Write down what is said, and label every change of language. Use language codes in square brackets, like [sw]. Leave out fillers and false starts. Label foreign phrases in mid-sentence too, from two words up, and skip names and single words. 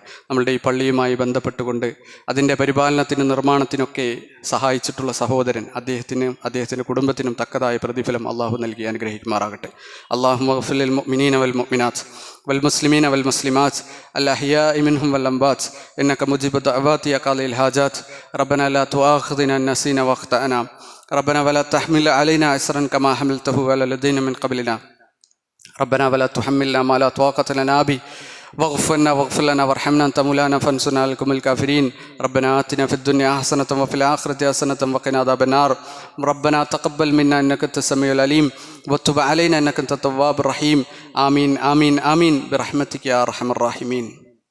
[ml] നമ്മളുടെ ഈ പള്ളിയുമായി ബന്ധപ്പെട്ടുകൊണ്ട് അതിൻ്റെ പരിപാലനത്തിനും നിർമ്മാണത്തിനൊക്കെ സഹായിച്ചിട്ടുള്ള സഹോദരൻ അദ്ദേഹത്തിൻ്റെ കുടുംബത്തിനും തക്കതായ പ്രതിഫലം അള്ളാഹു നൽകി അനുഗ്രഹിക്കുമാറാകട്ടെ. [ar] الله اغفر للمؤمنين والمؤمنات والمسلمين والمسلمات الأحياء منهم والأموات إنك مجيب الدعوات يا قاضي الحاجات ربنا لا تؤاخذنا إن نسينا وأخطأنا ربنا ولا تحمل علينا إصرا كما حملته على الذين من قبلنا ربنا ولا تحملنا ما لا طاقة لنا به واغفر لنا وارحمنا أنت مولانا فانصرنا على القوم الكافرين ربنا آتنا في الدنيا حسنة وفي الآخرة حسنة وقنا عذاب النار ربنا تقبل منا إنك أنت السميع العليم وتب علينا إنك أنت التواب الرحيم آمين آمين آمين برحمتك يا أرحم الراحمين.